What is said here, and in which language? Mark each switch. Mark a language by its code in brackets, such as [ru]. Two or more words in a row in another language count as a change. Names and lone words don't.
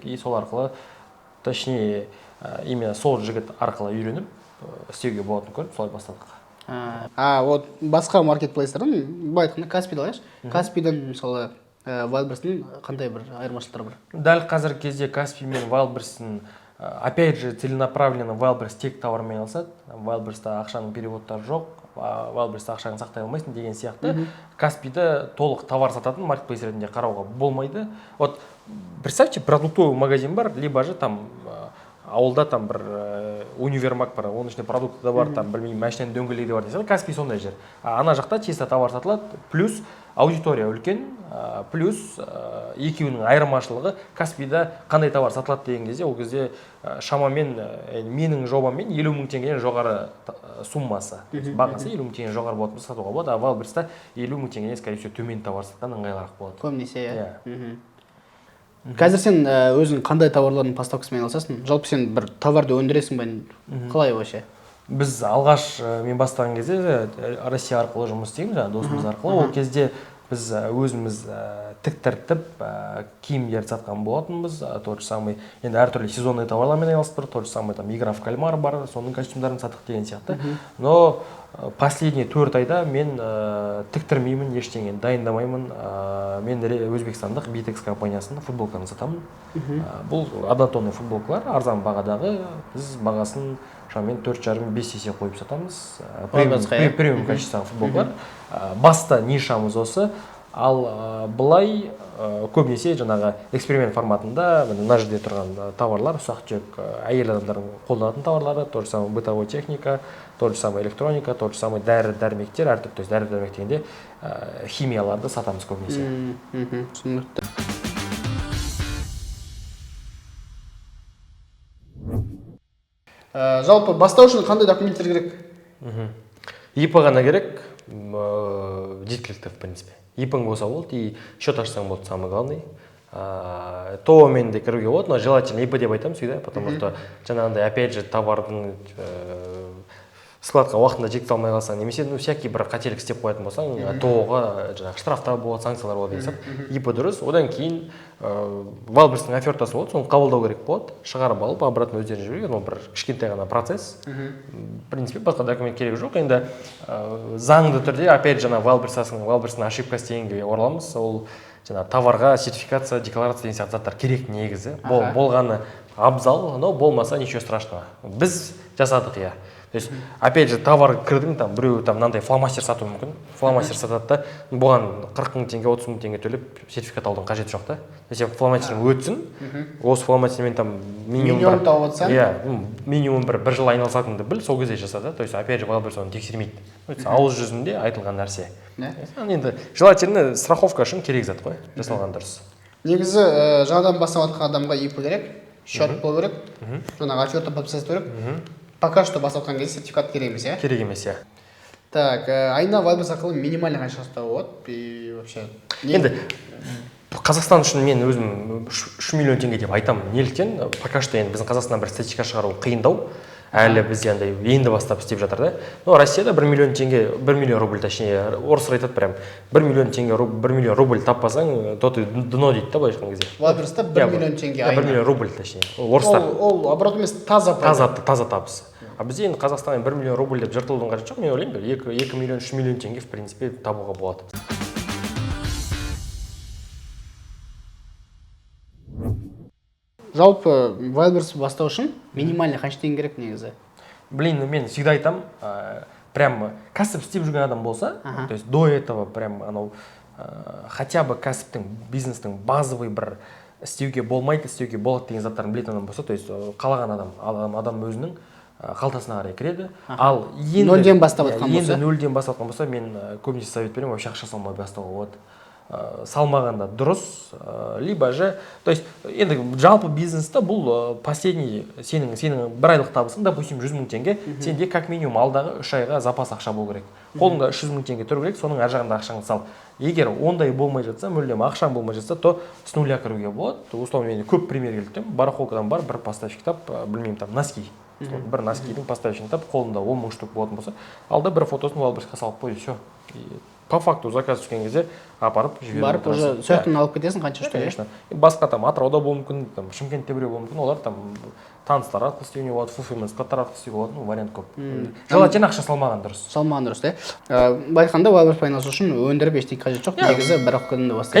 [kk] И сол арқылы, точнее, именно сол жігіт арқылы үйреніп істеуге болатынын көріп, солай бастадық. Вот басқа маркетплейстердің, былай айтқанда Каспийді алайықшы. Каспийден мысалы Wildberries'тің қандай бір айырмашылықтары бар? Дәл қазіргі кезде Каспий мен Wildberries'тің [ru] опять же целенаправленно [kk] Wildberries тек товармен айналысады. Wildberries'та ақшаның переводтары жоқ, Wildberries'та ақшаны сақтай алмайсың деген сияқты. Каспийді толық товар сататын маркетплейс ретінде қарауға болмайды. [ru] Вот представьте, продуктовый магазин [kk] бар, [ru] либо же там [kk] ауылда там бір универмаг бар, оның ішінде продукты да бар, там білмеймін, машинаның дөңгелегі де бар десе, Каспий сондай жер. Ана жақта чисто товар сатылады, [ru] плюс аудитория [kk] үлкен, плюс екеуінің айырмашылығы Каспийда қандай товар сатылады деген кезде, ол кезде шамамен менің жобаммен 50 мың теңгеден жоғары суммасы. Бағасы 50 мың теңгеден жоғары болатын сатуға болады, а Wildberries'та 50 мың теңгеден [ru] скорее всего [kk] төмен товар сатқан ыңғайлырақ болады. Көбінесе, иә. Қазір сен өзің қандай товарлардың поставкасымен айналысасың? Жалпы сен бір товарды өндіресің бе? Қалай вообще? Біз алғаш мен бастаған кезде Россия арқылы жұмыс істейміз, досымыз арқылы. Ол кезде біз өзіміз тіктіртіп киімдерді сатқан болатынбыз. [ru] Тот же самый, [kk] енді әртүрлі сезонный товарлармен айналысып тұр. [ru] Тот же самый, там игра в кальмар [kk] бар, соның костюмдарын саттық деген сияқты. [ru] Но последний [kk] 4 айда мен тіктірмеймін, ештеңе дайындамаймын. Мен Өзбекстандық Bitex компаниясында футболканы сатамын. Бұл однотонный футболкалар, арзан бағадағы, біз бағасын шамамен 4,5-5 есе қойып сатамыз. Премиум качестводағы футболкалар. Баста нишамыз осы. Ал бұлай көбінесе жаңағы эксперимент форматында мына жерде тұрған товарлар, ұсақ-түйек әйел адамдардың қолданатын товарлары, [ru] тот же самый бытовой техника, тот же самый электроника, тот же самый [kk] дәрі-дәрмектер, әртүрлі, [ru] то есть [kk] дәрі-дәрмек дегенде химияларды сатамыз көбінесе. Түсінікті. Жалпы бастау үшін қандай документтер керек? ИП ғана керек, жеткілікті [ru] в принципе. [kk] ИП-ң болса болды, [ru] и счет [kk] ашсаң болды, [ru] самый главный. [kk] ТО-мен де кіруге болады, [ru] но желательно [kk] ИП деп айтамын [ru] всегда, потому что [kk] жаңағындай опять же товардың складқа уақытында жеткізе алмай қалсаң, немесе всякий бір қателік істеп қоятын болсаң, ТО-ға жаңағы штрафтар болады, санкциялар болады деген сияқты. ИП дұрыс, одан кейін Wildberries'тің офертасы болады, соны қабылдау керек болады, шығарып алып, обратно өздеріне жіберген, ол бір кішкентай ғана процесс. [ru] В принципе, [kk] басқа документ керек жоқ. Енді заңды түрде, опять жаңа Wildberries'ның ошибкасы дегенге ораламыз, ол жаңа товарға сертификация, декларация деген сияқты заттар керек негізі. Болғаны абзал, но болмаса [ru] ничего страшного. [kk] Біз жасадық, иә. [ru] То есть опять же [kk] товар кірдің, там біреу там мынандай фломастер сатуы мүмкін, фломастер сатады да, бұған 40 мың теңге 30 мың теңге төлеп сертификат алудың қажеті жоқ та. Сен фломастерің өтсін, осы фломастермен там миллион тауып отсаң, минимум бір жыл айналысатыныңды біл, сол кезде жаса да. [ru] То есть опять же [kk] Wildberries оны тексермейді. Ауыз жүзінде айтылған нәрсе. Енді [ru] желательно страховка [kk] үшін керек зат қой, жасалған дұрыс. Негізі жаңадан бастап жатқан адамға ИП керек, счет болу керек, жаңағы отчетты подписать керек. [ru] Пока что [kk] бастап жатқан кезде сертификат керек емес, иә? Керек емес, иә. Так, айына Wildberries арқылы минимальный қанша ұстауы болады? [ru] И вообще. [kk] Енді Қазақстан үшін мен өзім 3 миллион теңге деп айтамын. Неліктен? [ru] Пока что [kk] енді біздің Қазақстаннан бір статистика шығару қиындау. Әлі бізде андай енді бастап істеп жатыр да. Но Россияда 1 миллион теңге, 1 миллион рубль, точнее, орыстар айтады прям 1 миллион теңге, 1 миллион рубль таппасаң, [ru] то ты дно [kk] дейді да, былай айтқан кезде. Wildberries'та 1 миллион теңге айына. 1 миллион рубль, точнее. Орыстар. Ол оборот емес, таза табыс. А бізде енді Қазақстаннан 1 миллион рубль деп жыртылудың қажеті жоқ. Мен ойлаймын, 2 миллион, 3 миллион теңге [ru] в принципе [kk] табуға болады. Жалпы Wildberries бастау үшін минимальный қанша теңге керек негізі? Блин, мен всегда айтам, прям кәсіп істеп жүрген адам болса, [ru] то есть до этого прям [kk] анау [ru] хотя бы [kk] кәсіптің, бизнестің базовый бір істеуге болмайды, істеуге болады деген заттарын білетін адам болса, то есть қалаған адам өзінің қалтасына қарай кіреді. Ал енді нөлден бастап жатқан болса, енді нөлден бастап жатқан болса, мен көбінесе совет беремін, вообще ақша салмай бастауға болады. Салмағанда дұрыс, [ru] либо же, то есть [kk] енді жалпы бизнесте бұл последний сенің бір айлық табысың, допустим 100 мың теңге, сенде [ru] как минимум [kk] алдағы 3 айға запас ақша болу керек. Қолыңда 300 мың теңге тұру керек, соның ар жағында ақшаңды сал. Егер ондай болмай жатса, мүлдем ақшаң болмай жатса, [ru] то с нуля [kk] кіруге болады. Условно мен көп пример келтірдім. Барахолкадан бар, бір поставщик тап, білмеймін, там носки. Бір носкидің поставщигін тап, қолында 10 мың штук болатын болса, алда бір фотосын Wildberries'қа салып қой, все. [ru] По факту заказ [kk] түскен кезде апарып жіберіп барып уже сөйтін алып кетесің қанша штук. Конечно. Басқа там Атырауда болуы мүмкін, там Шымкентте біреу болуы мүмкін, олар там таныстар арқылы істеуіне болады, fulfillment складтар арқылы істеуге болады, вариант көп. Желательно ақша салмаған дұрыс. Салмаған дұрыс, иә. Былай айтқанда Wildberries айналысу үшін өндіріп ештеңе қажет жоқ, негізі бір-ақ күнде бастап.